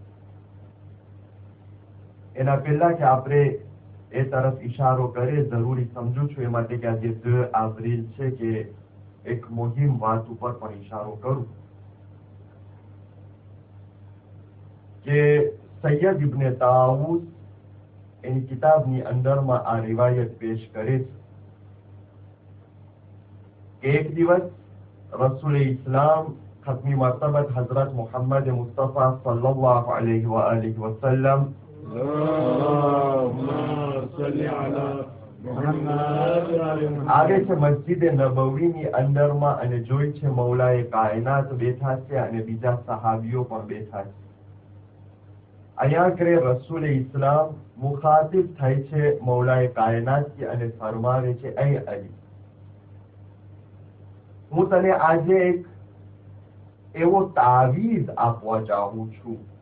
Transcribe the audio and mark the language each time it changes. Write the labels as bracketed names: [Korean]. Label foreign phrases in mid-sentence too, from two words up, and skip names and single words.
[Gujarati] એના પહેલા કે આપણે એ તરફ ઇશારો કરે, જરૂરી સમજુ છું એ માટે કે આજે 2 એપ્રિલ છે કે એક મુહિમ વાત ઉપર પણ ઇશારો કરું કે સૈયદ ઇબ્ને તાઉસ એની કિતાબની અંદરમાં આ રિવાયત પેશ કરે છે કે એક દિવસ રસૂલ ઇસ્લામ [Urdu] ختمی مرتبت [Gujarati] हजरत मोहम्मद मुस्तफ़ा [Arabic] صلى الله عليه وآله وسلم [Gujarati] આવે છે મસ્જિદ નબવીની અંદરમાં અને જોઈ છે મૌલાએ કાયનાત બેઠા છે અને બીજા સહાબીઓ પણ બેઠા છે. અહીંયા કરે રસૂલ ઇસ્લામ મુખાતિબ થાય છે મૌલાએ કાયનાતથી અને ફરમાવે છે, એ અલી, હું તને આજે એક એવો તાવીઝ આપવા ચાહું છું